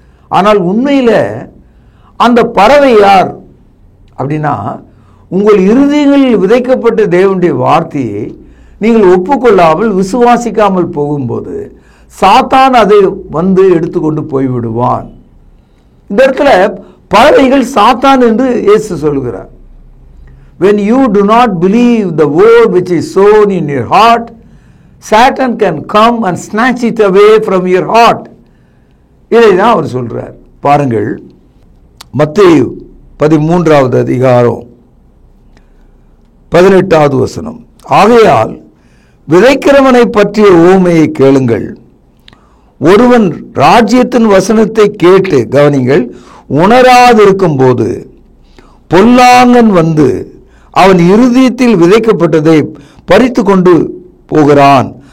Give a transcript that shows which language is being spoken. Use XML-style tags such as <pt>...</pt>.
<ta>ஆனால் உண்மையில் அந்த பறவை யார் அப்படின்னா, உங்கள் இருதயங்களில் விதைக்கப்பட்ட தேவனுடைய வார்த்தையை நீங்கள் ஒப்புக்கொள்ளாமல் விசுவாசிக்காமல் போகும்போது சாத்தான் அதை வந்து எடுத்துக்கொண்டு போய்விடுவான். இந்த இடத்துல பறவைகள் சாத்தான் என்று இயேசு சொல்கிறார்.</ta> <en>When you do not believe the word which is sown in your heart, Satan can come and snatch it away from your heart.</en> <ta>இதை தான் அவர் சொல்றார். பாருங்கள், மத்தேயு 13வது அதிகாரம் 18வது வசனம். ஆகையால் விதைக்கிறவனை பற்றிய ஊமையை கேளுங்கள். ஒருவன் ராஜ்யத்தின் வசனத்தை கேட்டு, கவனிங்கள், உணராதிருக்கும் போது பொல்லாங்கன் வந்து அவன் இருதயத்தில் விதைக்கப்பட்டதை பறித்து கொண்டு போகிறான்.</ta>